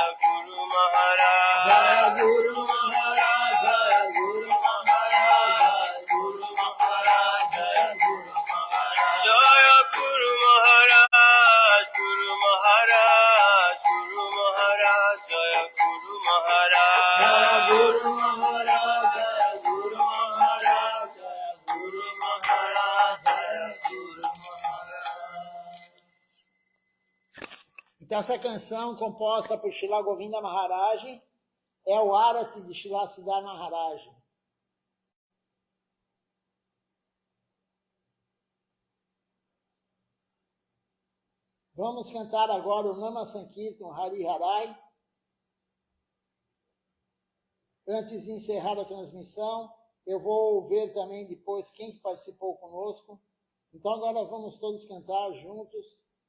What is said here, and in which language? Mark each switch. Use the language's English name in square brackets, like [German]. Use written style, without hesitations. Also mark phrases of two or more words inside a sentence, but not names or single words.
[Portuguese] Guru Maharaj, Jaya Guru Maharaj, Jaya Guru Maharaj, Guru Maharaj, Jaya Guru Maharaj, Jaya Guru Maharaj, Guru Maharaj, Guru Maharaj, Jaya Guru Maharaj, Jaya Guru Maharaj, Jaya Guru Maharaj, Jaya Guru Maharaj, Jaya Guru Maharaj. Então, essa canção, composta por Srila Govinda Maharaj, é o Arati de Srila Siddhar Maharaj. Vamos cantar agora o Nama Sankirtan Hari Harai. Antes de encerrar a transmissão, eu vou ver também depois quem participou conosco. Então, agora vamos todos cantar juntos.